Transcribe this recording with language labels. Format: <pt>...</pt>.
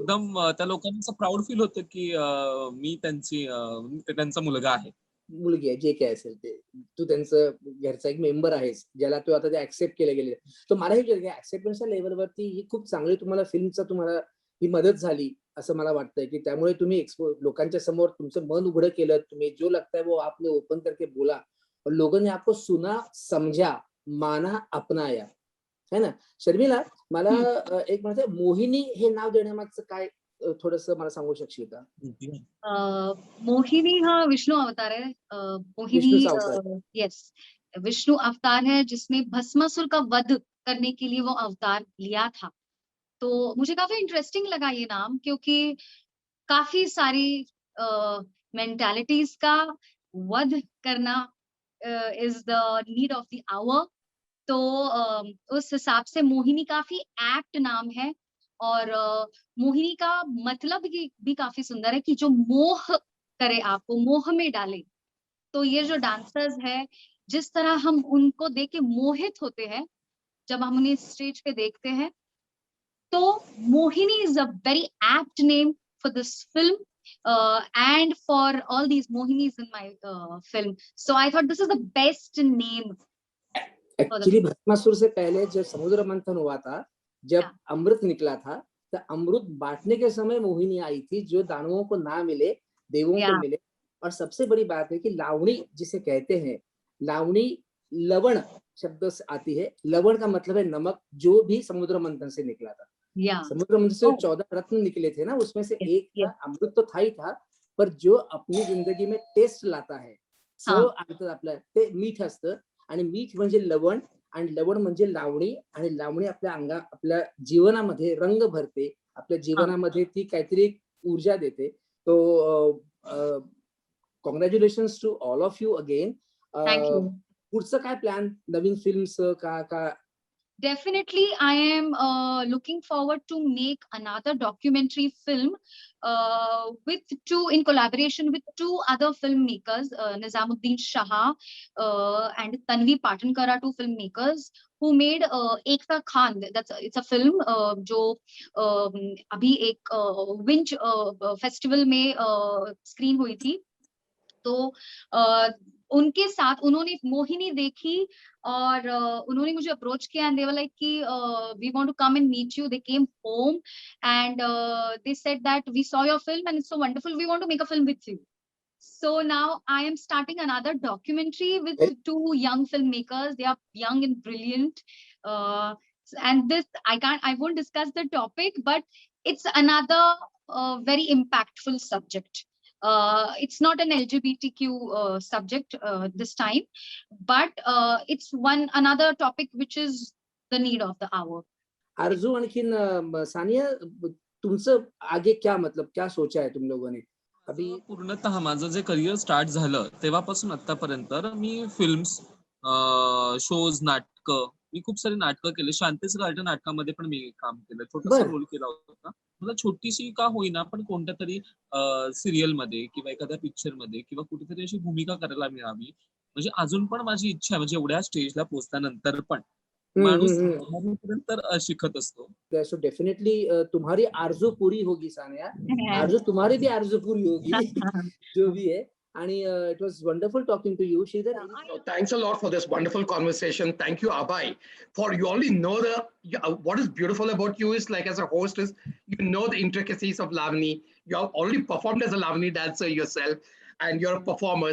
<mr>एकदम त्या लोकांना असं प्राऊड फील होतं की मी त्यांचा मुलगा आहे. मुलगी आहे, जे काय असेल ते. तू त्यांचं घरचा एक मेंबर आहेस, ज्याला तू आता ते ऍक्सेप्ट केले गेले. तर मला हे ऍक्सेप्टन्सच्या लेवलवरती ही खूप चांगली तुम्हाला फिल्मचा तुम्हाला ही मदत झाली असं मला वाटतंय, की त्यामुळे तुम्ही लोकांच्या समोर तुमचं मन उघडं केलं.</mr> <hi>तुम्ही जो लगता है वो आपने ओपन करके बोला और लोगों ने आपको सुना, समझा, माना, अपनाया, है ना.</hi> <mr>शर्मिला, मला एक म्हणते मोहिनी हे नाव देण्यामागचं काय थोडंसं मला सांगू शकशील का?</mr> <hi>मोहिनी हाँ विष्णु अवतार है। मोहिनी</hi> <mr>विष्णूचा अवतार.</mr> <hi>यस, विष्णु अवतार है जिसने भस्मासुर का वध करने के लिए वो अवतार लिया था। तो मुझे काफी इंटरेस्टिंग लगा ये नाम, क्योंकि काफी सारी मेंटालिटीज का वध करना</hi> <en>Is the need of the hour.</en> <hi>तो उस हिसाब से मोहिनी काफी एप्ट नाम है। और मोहिनी का मतलब भी काफी सुंदर है कि जो मोह करे, आपको मोह में डाले। तो ये जो डांसर्स है, जिस तरह हम उनको देख के मोहित होते हैं जब हम उन्हें स्टेज पे देखते हैं, तो Mohini</hi> <en>Is a very apt name for this film and for all these Mohinis in my film.</en> <hi>So I thought this is the best name. Actually Bhasmasur से पहले जब समुद्र मंथन हुआ था, जब अमृत निकला था, तो अमृत बांटने के समय मोहिनी आई थी, जो दानवों को ना मिले, देवों को मिले। और सबसे बड़ी बात है कि लावणी जिसे कहते हैं, लावणी लवण शब्द से आती है। लवण का मतलब है नमक, जो भी समुद्र मंथन से निकला था। समुद्र मंथन से 14 रत्न निकले थे ना, उसमें से एक था अमृत, तो था ही था, पर जो अपनी जिंदगी में टेस्ट लाता है,</hi> <mr>चव आणतं आपलं, ते मीठ असतं। आणि मीठ म्हणजे लवण, आणि लवण म्हणजे लावणी, आणि लावणी आपल्या जीवनामध्ये रंग भरते, आपल्या जीवनामध्ये ती काहीतरी ऊर्जा देते।</mr> <en>तो congratulations to all of you again.</en> <mr>पुढचं काय प्लॅन नवीन फिल्मचं का?</mr> <en>Definitely, I am looking forward to make another documentary film in collaboration with two other filmmakers, Nizamuddin Shah and Tanvi Patankara, two filmmakers who made Ekta Khan. It's a film</en> <hi>जो अभी एक winch festival में screen हुई थी। तो उनके साथ उन्होंने मोहिनी देखी और उन्होंने मुझे अप्रोच किया</hi> <en>And they were like कि we want to come and meet you. They came home and they said that we saw your film and it's so wonderful, we want to make a film with you. So now I am starting another documentary with two young filmmakers. They are young and brilliant. And this, I won't discuss the topic, but it's another very impactful subject. It's not an LGBTQ subject this time, but it's another topic which is the need of the hour.</en> <hi>आरजू,</hi> <mr>आणखीन सानिया, तुमचं</mr> <hi>आगे क्या मतलब क्या सोचा है तुम लोगों ने? अभी</hi> <mr>पूर्णतः माझं जे करिअर स्टार्ट झालं तेव्हापासून आतापर्यंत मी फिल्म्स, शोज, नाटकं, मी खूप सारी नाटकं केले। शांतीच गार्डन नाटकामध्ये पण मी काम केलं, छोटासा रोल केला होता। मला छोटीशी का होईना पण कोणत्या तरी सिरियल मध्ये किंवा एखाद्या पिक्चर मध्ये किंवा कुठेतरी अशी भूमिका करायला मिळावी, म्हणजे अजून पण माझी इच्छा आहे। म्हणजे एवढ्या स्टेजला पोहोचल्यानंतर पण माणूस तर शिकत असतो।</mr> <en>so definitely</en> <hi>तुम्हारी आरजू पूरी होगी सानिया, आरजू तुम्हारी भी आरजू पूरी होगी जो भी है।</hi> <en>And it was wonderful talking to you, Sridhar. Thanks a lot for this wonderful conversation. Thank you, Abhay. For you only know what is beautiful about you is, like, as a host, is you know the intricacies of Lavani. You have already performed as a Lavani dancer yourself, and you're a performer.</en>